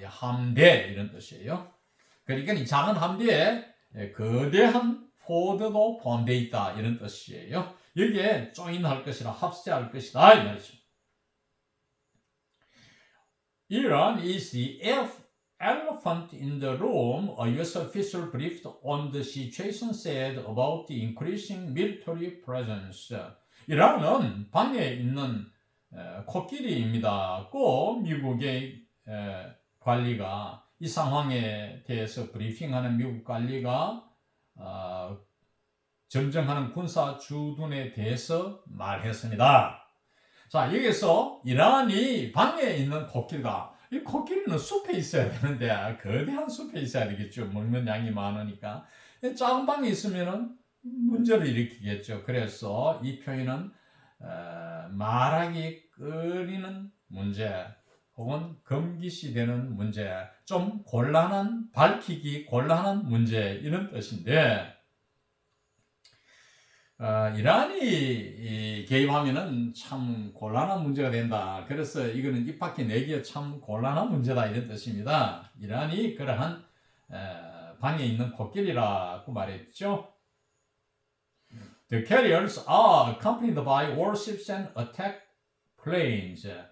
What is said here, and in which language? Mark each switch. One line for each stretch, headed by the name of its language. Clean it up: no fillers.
Korean: 함대 이런 뜻이에요. 그러니까 이 작은 함대에 거대한 포드도 포함되어 있다 이런 뜻이에요. 여기에 조인할 것이라 합세할 것이다 이 말이죠.
English: Iran is the elephant in the room, a U.S. official briefed on the situation said about the increasing military presence.
Korean: 이란은 방에 있는 코끼리입니다. 꼭 미국의 관리가 이 상황에 대해서 브리핑하는 미국 관리가 점정하는 군사 주둔에 대해서 말했습니다. 자, 여기서 이란이 방에 있는 코끼리가, 이 코끼리는 숲에 있어야 되는데 거대한 숲에 있어야 되겠죠. 먹는 양이 많으니까. 작은 방에 있으면 문제를 일으키겠죠. 그래서 이 표현은 말하기 꺼리는 문제 혹은 금기시되는 문제, 좀 곤란한, 밝히기 곤란한 문제 이런 뜻인데, 이란이 개입하면은 참 곤란한 문제가 된다. 그래서 이거는 입 밖에 내기에 참 곤란한 문제다 이런 뜻입니다. 이란이 그러한 방에 있는 코끼리라고 말했죠.
English: The carriers are accompanied by warships and attack planes.